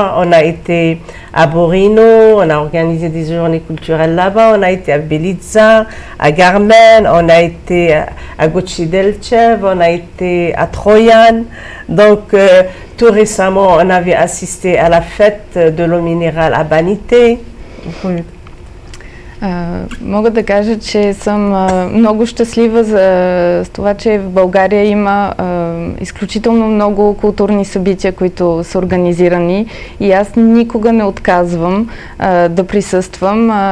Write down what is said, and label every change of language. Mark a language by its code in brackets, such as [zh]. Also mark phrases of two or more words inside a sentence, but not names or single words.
[fr] On a été à Borino, on a organisé des journées culturelles là-bas. On a été à Beliza, à Garmen, on a été à Gochidelchev, on a été à Troyan. Donc tout récemment, on avait assisté à la fête de l'eau minérale à Banité. [bg] Мога да кажа, че съм много щастлива с това, че в България има изключително много културни събития, които са организирани и аз никога не отказвам да присъствам.